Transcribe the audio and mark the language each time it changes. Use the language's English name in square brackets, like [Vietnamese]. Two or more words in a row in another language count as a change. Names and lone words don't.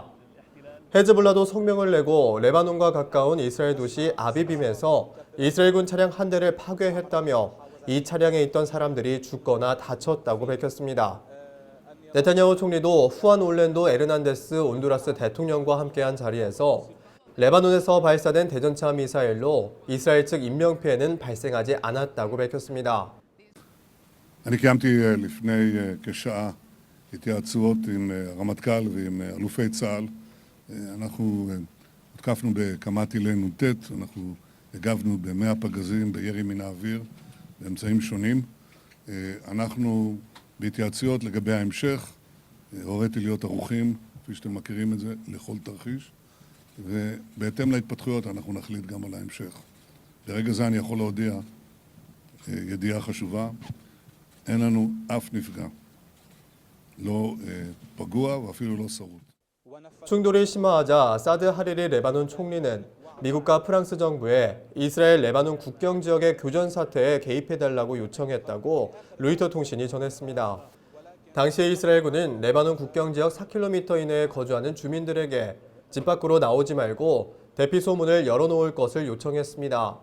[Korean] 헤즈볼라도 성명을 내고 레바논과 가까운 이스라엘 도시 아비빔에서 이스라엘군 차량 한 대를 파괴했다며 이 차량에 있던 사람들이 죽거나 다쳤다고 밝혔습니다. 네타냐후 총리도 후안 올랜도 에르난데스 온두라스 대통령과 함께한 자리에서 레바논에서 발사된 대전차 미사일로 이스라엘 측 인명피해는 발생하지 않았다고 밝혔습니다. [Hebrew] אני קיימתי לפני כשעה התייעצויות עם הרמטכ"ל ועם אלופי צה"ל. אנחנו הותקפנו בכמה טילי נ"ט, אנחנו הגבנו ב100 פגזים בירי מן האוויר באמצעים שונים. אנחנו בהתייעצויות לגבי ההמשך, הוריתי להיות ערוכים, כפי שאתם מכירים את זה, לכל תרחיש, ובהתאם להתפתחויות אנחנו נחליט גם על ההמשך. ברגע זה אני יכול להודיע ידיעה חשובה, אין לנו אף נפגע, לא פגוע ואפילו לא שרוט. [Korean] 충돌이 심화하자 사드 하리리 레바논 총리는 미국과 프랑스 정부에 이스라엘 레바논 국경 지역의 교전 사태에 개입해달라고 요청했다고 로이터 통신이 전했습니다. 당시 이스라엘군은 레바논 국경 지역 4km 이내에 거주하는 주민들에게 집 밖으로 나오지 말고 대피 소문을 열어놓을 것을 요청했습니다.